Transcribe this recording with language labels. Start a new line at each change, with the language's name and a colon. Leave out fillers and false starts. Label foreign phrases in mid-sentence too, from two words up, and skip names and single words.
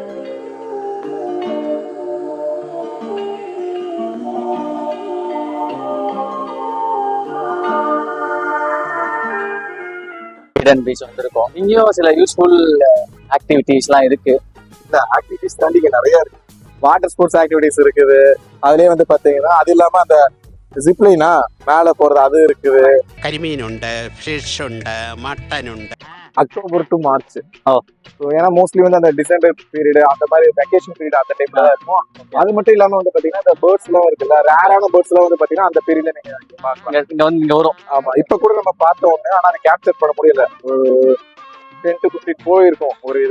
Tamil: பீச் வந்திருக்கோம். இங்கேயும் சில
English: useful activities-laam
Tamil: இருக்கு. இந்த ஆக்டிவிட்டிஸ் தாண்டி இங்க நிறைய இருக்கு.
English: water sports activities
Tamil: இருக்குது. அதுலயே வந்து பாத்தீங்கன்னா அது இல்லாம அந்த ஜிப்லைனா மேல போறது அது இருக்குது.
Malayalam: കരിമീൻ ഉണ്ട്, ഫിഷ് ഉണ്ട്, മട്ടൻ ഉണ്ട്.
English: October to March.
Tamil: ஏன்னா மோஸ்ட்லி வந்து அந்த
English: December period,
Tamil: அந்த மாதிரி
English: vacation period
Tamil: அந்த டைம்ல தான் இருக்கும். அது மட்டும் இல்லாம வந்து பாத்தீங்கன்னா இந்த பேர்ட்ஸ் எல்லாம் இருக்குல்ல, ரேரான பேர்ட்ஸ் எல்லாம் வந்து பாத்தீங்கன்னா அந்த பீரியட்ல நீங்க இங்க வரும். ஆமா, இப்ப கூட நம்ம பார்த்தோம். ஆனா அதை கேப்சர் பண்ண முடியல. ஒரு 10 to 15 போயிருக்கும் ஒரு இதா.